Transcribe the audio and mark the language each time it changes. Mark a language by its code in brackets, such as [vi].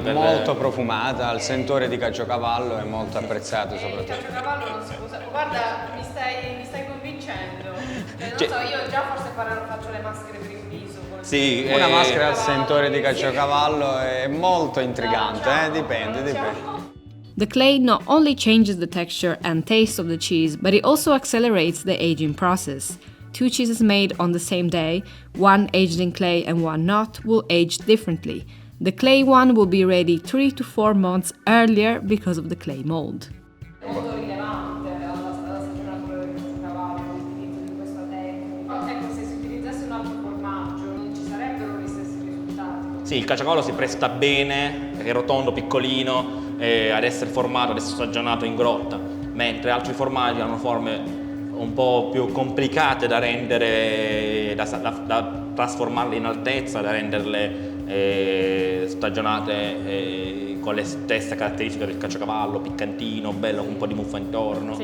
[it] Molto profumata, al sentore di caciocavallo è molto apprezzato soprattutto. Il caciocavallo non si può usare. Guarda, mi stai convincendo. Non so, io già forse faccio le maschere per il viso. Sì, una maschera al sentore di caciocavallo è molto intrigante, dipende. [en] The clay not only changes the texture and taste of the cheese, but it also accelerates the aging process. Two cheeses made on the same day, one aged in clay and one not, will age differently. The clay one will be ready 3 to 4 months earlier because of the clay mold. [it] È molto rilevante alla stagionatura del caciocavallo l'utilizzo di questa tecnica. Ecco, se si utilizzasse un altro formaggio non ci sarebbero gli stessi risultati. Sì, il caciocavallo si presta bene, perché è rotondo, piccolino, ad essere formato, ad essere stagionato in grotta, mentre altri formaggi hanno forme un po' più complicate da rendere, da trasformarle in altezza, da renderle stagionate con le stesse caratteristiche del caciocavallo, piccantino, bello, con un po' di muffa intorno.